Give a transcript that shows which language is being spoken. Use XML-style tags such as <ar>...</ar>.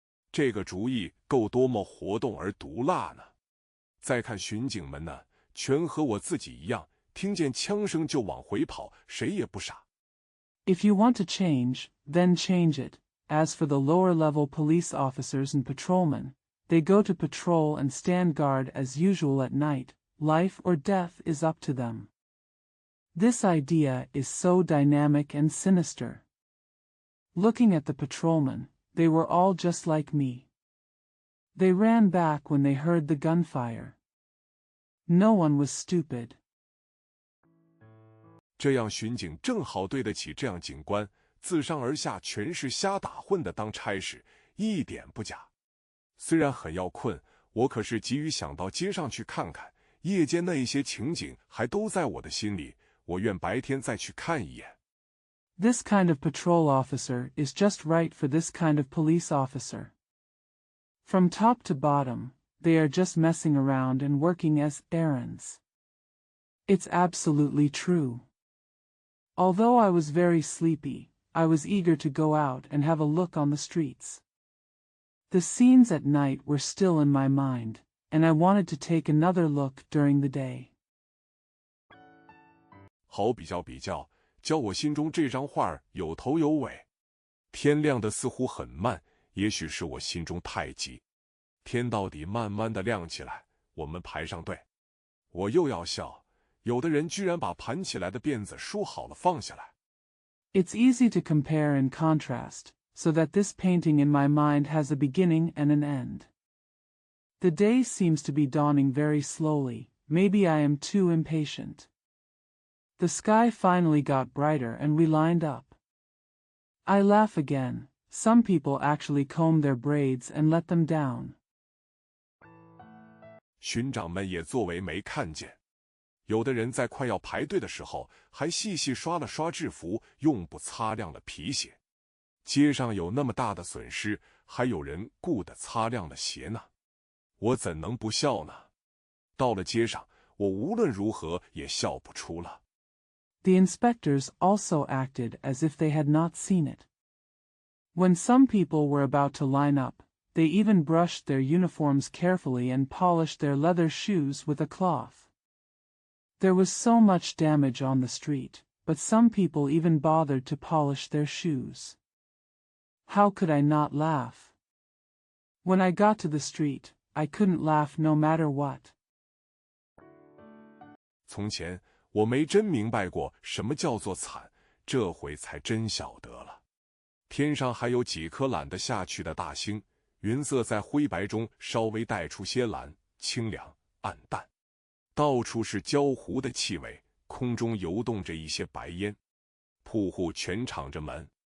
<zh>这个主意够多么活动而毒辣呢！再看巡警们呢，全和我自己一样，听见枪声就往回跑，谁也不傻。</zh> <en>If you want to change, then change it. As for the lower-level police officers and patrolmen, they go to patrol and stand guard as usual at night. Life or death is up to them. This idea is so dynamic and sinister. Looking at the patrolmen, they were all just like me. They ran back when they heard the gunfire. No one was stupid.</en> <zh>这样巡警正好对得起这样警官，自上而下全是瞎打混的当差事，一点不假。虽然很要困，我可是急于想到街上去看看，夜间那一些情景还都在我的心里，我愿白天再去看一眼。</zh> <en>This kind of patrol officer is just right for this kind of police officer. From top to bottom, they are just messing around and working as errands. It's absolutely true. Although I was very sleepy, I was eager to go out and have a look on the streets. The scenes at night were still in my mind, and I wanted to take another look during the day.</en> <zh>好比较比较，教我心中这张画有头有尾。天亮的似乎很慢，也许是我心中太急。天到底慢慢的亮起来，我们排上队。我又要笑，有的人居然把盘起来的辫子梳好了放下来。</zh> <en>It's easy to compare and contrast, so that this painting in my mind has a beginning and an end. The day seems to be dawning very slowly. Maybe I am too impatient. The sky finally got brighter and we lined up. I laugh again. Some people actually comb their braids and let them down.</en> <zh>巡长们也作为没看见，有的人在快要排队的时候，还细细刷了刷制服，用布擦亮了皮鞋。街上有那么大的损失，还有人顾得擦亮了鞋呢。我怎能不笑呢？到了街上，我无论如何也笑不出了。</zh> <en>The inspectors also acted as if they had not seen it. When some people were about to line up, they even brushed their uniforms carefully and polished their leather shoes with a cloth. There was so much damage on the street, but some people even bothered to polish their shoes. How could I not laugh? When I got to the street, I couldn't laugh no matter what.</en> <zh>从前我没真明白过什么叫做惨，这回才真晓得了。天上还有几颗懒得下去的大星，云色在灰白中稍微带出些蓝，清凉暗淡。到处是焦糊的气味，空中游动着一些白烟，铺户全敞着门。</zh>